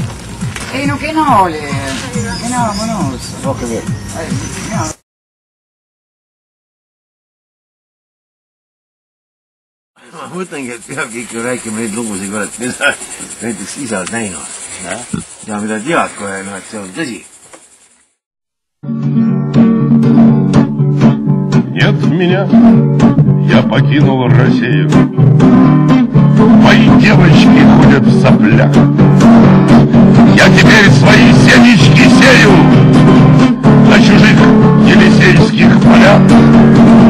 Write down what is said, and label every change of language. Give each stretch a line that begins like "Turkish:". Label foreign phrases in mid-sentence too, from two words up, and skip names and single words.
Estonian: Ei, no kena oli. Kena mõnus. Rohkem veel. Ma mõtlengi, et peabki ikka rääkima neid lugusid, mida näiteks isa on näinud. Ja mida tead kohe, et see on tõsi.
Russian: Нет меня, я покинул Россию. Мои девочки ходят в соплях. Я теперь свои семечки сею на чужих елисейских полях.